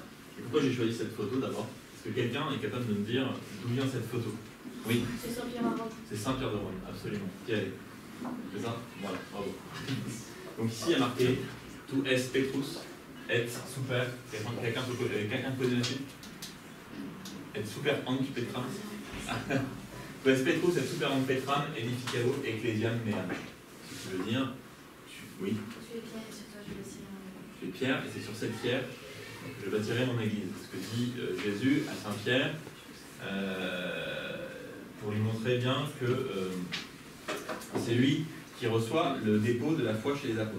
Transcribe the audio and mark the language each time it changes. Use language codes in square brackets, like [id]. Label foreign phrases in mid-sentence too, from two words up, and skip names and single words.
[fr] Et pourquoi j'ai choisi cette photo d'abord? Est-ce que quelqu'un est capable de me dire d'où vient cette photo? Oui. C'est Saint-Pierre de Rome. C'est Saint-Pierre de Rome, absolument. Qui est? C'est ça? Voilà, bravo. Donc ici il y a marqué [la] Tu es Petrus et super. [fr] Quelqu'un peut donner dessus? [la] Et super Hanc Petram. Tu es Petrus et super Hanc Petram edificavo ecclesiam meam. [fr] Ce qui veut dire, oui. Tu es Pierre et sur toi je bâtirai mon église. Tu es Pierre et c'est sur cette pierre que je bâtirai mon église. Ce que dit Jésus à Saint-Pierre pour lui montrer bien que c'est lui qui reçoit le dépôt de la foi chez les apôtres.